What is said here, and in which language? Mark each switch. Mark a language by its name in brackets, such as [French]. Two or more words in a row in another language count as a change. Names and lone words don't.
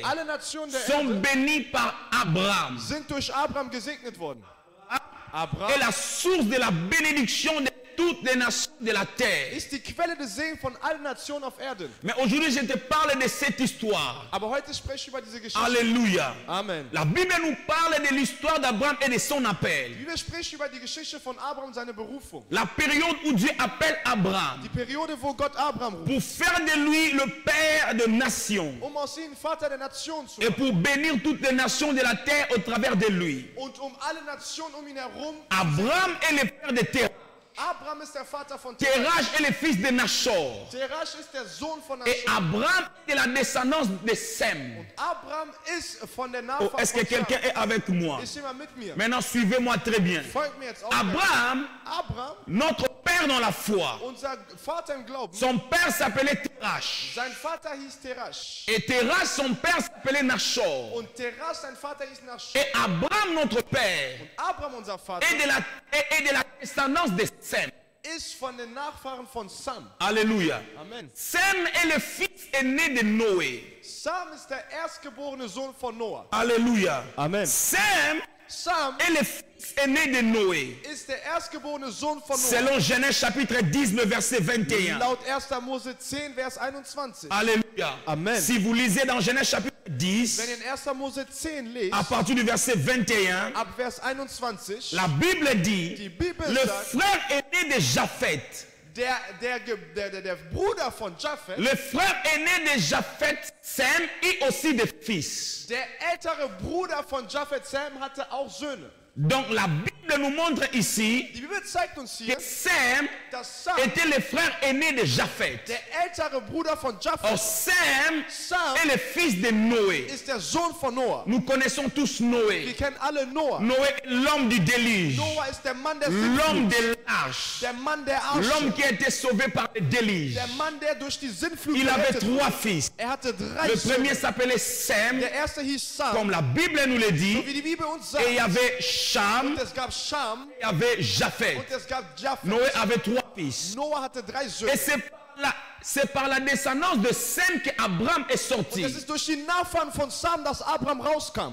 [German] Alle Nationen der [French] sont [German] Erde [French] bénies par Abraham. [German] sind durch Abraham gesegnet worden. [French] Et Abraham la source de la bénédiction de toutes les nations de la terre. [German] ist die Quelle des Segens von allen Nationen auf Erden. [French] Mais aujourd'hui, je te parle de cette histoire. [German] Aber heute spreche ich über diese Geschichte. [French] Alléluia. Amen. La Bible nous parle de l'histoire d'Abraham et de son [German] Die [French] appel. [German] Bibel spricht über die Geschichte von Abraham und seine Berufung. [French] La période où Dieu appelle Abraham [German] Die Periode, wo Gott Abraham ruft, [French] pour faire de lui le père de nations [German] aus ihm Vater der Nation zu [French] et [German] machen. [French] pour bénir toutes les nations de la terre au travers de lui. [German] Und alle Nationen ihn herum. [French] Abraham est le père de Terah. [German] Abraham ist der Vater von Terach. [French] Terach est le fils de Nachor. [German] Terach ist der Sohn von [French] Et [German] Nachor. [French] Abraham est la descendance de Sem. [German] Abraham ist von der [French] Oh, [German] Nachfahren [French] est-ce que [German] von [French] quelqu'un est avec moi? [German] Ist jemand mit mir? [French] Maintenant, suivez-moi très bien. [German] Folgt mir jetzt auf. [French] Abraham, Abraham, notre père dans la foi, [German] unser Vater im Glauben, [French] son père s'appelait Terach. [German] sein Vater hieß Terach. [French] Et Terach, son père s'appelait Nachor. [German] Und Terach, sein Vater hieß Nachor. [French] Et Abraham, notre père, [German] Abraham, unser Vater, [French] est de la descendance de Sem. [German] ist von den Nachfahren von Sam. [French] Alléluia. Amen. Sem est le fils aîné de Noé. [German] Sam ist der erstgeborene Sohn von Noah. [French] Alléluia. Amen. Sem [German] Sam [French] est le fils aîné de Noé. [German] ist der erstgeborene Sohn von Noah. [French] Selon Genèse chapitre 10, le verset 21. [German] Laut 1. Mose 10, Vers 21. [French] Alléluia. Amen. Si vous lisez dans Genèse chapitre 10, [German] Wenn ihr in 1. Mose 10 lest, [French] à partir du verset 21, [German] ab Vers 21, [French] la Bible dit, [German] die Bibel [French] le [German] sagt, [French] frère aîné de Japheth, [German] der Bruder von Japheth, [French] le frère aîné de Japheth, Sem, et aussi des fils. [German] der ältere Bruder von Japheth, Sam, hatte auch Söhne. [French] Donc la Bible nous montre ici [German] Die Bibel zeigt uns hier, [French] que Sem [German] dass Sam, [French] était le frère aîné de Japheth. [German] der ältere Bruder von [French] Or [German] Japheth, [French] Sem [German] Sam [French] est le fils de Noé. [German] ist der Sohn von Noah. [French] Nous connaissons tous [German] Wir [French] Noé. [German] kennen alle Noah. [French] Noé, l'homme du déluge, [German] Noah ist der Mann der [French] l'homme [German] Sintflut, [French] de l'arche, [German] der Mann der [French] l'homme [German] Arche, [French] qui a été sauvé par le déluge. [German] der Mann, der durch die Sintflut [French] Il avait [German] gerettet wurde. [French] 3 fils. [German] Hatte 3 [French] Le [German] Söhne. [French] premier s'appelait Sem, [German] Der erste hieß Sam, [French] comme la Bible nous le dit, [German] wie die Bibel uns [French] et il y [German] sagt. [French] avait Cham, [German] Und es gab Sham [French] il y avait Japheth. [German] und es gab Japheth. [French] Noé avait 3 fils. [German] Noah hatte 3 [French] Et [German] Söhne. [French] c'est par la descendance de Sem qu'Abraham est sorti. [German] Es ist durch die Nachfahren von Sam, dass Abraham rauskam.